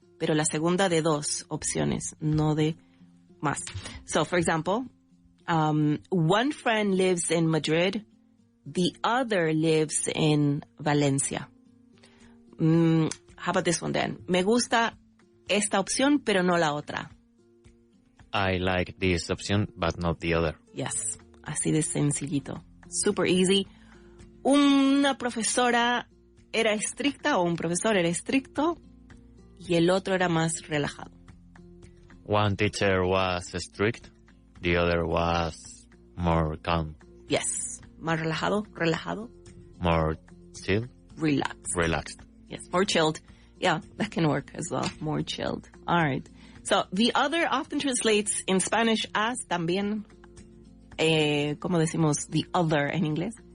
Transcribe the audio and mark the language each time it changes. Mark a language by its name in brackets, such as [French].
[Spanish] Pero la segunda de dos opciones, no de más. [English] So, for example, one friend lives in Madrid. The other lives in Valencia. How about this one then? [Spanish] Me gusta esta opción, pero no la otra. [English] I like this option, but not the other. [Spanish] Yes, así de sencillito. [English] Super easy. [Spanish] Una profesora era estricta o un profesor era estricto y el otro era más relajado. [English] One teacher was strict, the other was more calm. [Spanish] Yes, más relajado. [English] More chill. Relaxed. Yes, more chilled. Yeah, that can work as well. More chilled. All right. So, the other often translates in Spanish as también, [Spanish] ¿cómo decimos [English] the other [Spanish] en inglés?